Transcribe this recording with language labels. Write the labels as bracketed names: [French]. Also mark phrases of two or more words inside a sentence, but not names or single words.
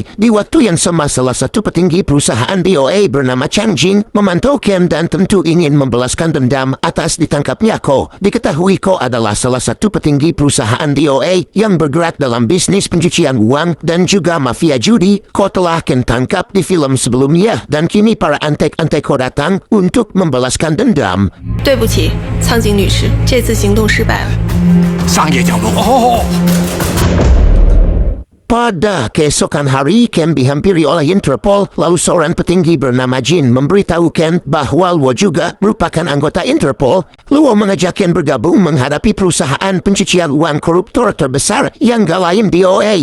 [Indonesian] Di waktu yang sama salah satu petinggi perusahaan DOA bernama Chang Jing memantau Ken dan tentu ingin membalaskan dendam atas ditangkapnya Ko. Diketahui Ko adalah salah satu petinggi perusahaan DOA yang bergerak dalam bisnis pencucian uang dan juga mafia judi. Ko telah Ken tangkap di film sebelumnya dan kini para antek-antek Ko datang untuk membalaskan dendam. [Chinese] 对不起，苍井女士，这次行动失败了。商业角度。 [Indonesian] Pada keesokan hari, Ken dihampiri oleh Interpol, lalu seorang petinggi bernama Jin memberitahu Ken bahwa Luo juga merupakan anggota Interpol. Luo mengajak Ken bergabung menghadapi perusahaan pencucian uang koruptor terbesar yang gak lain DOA.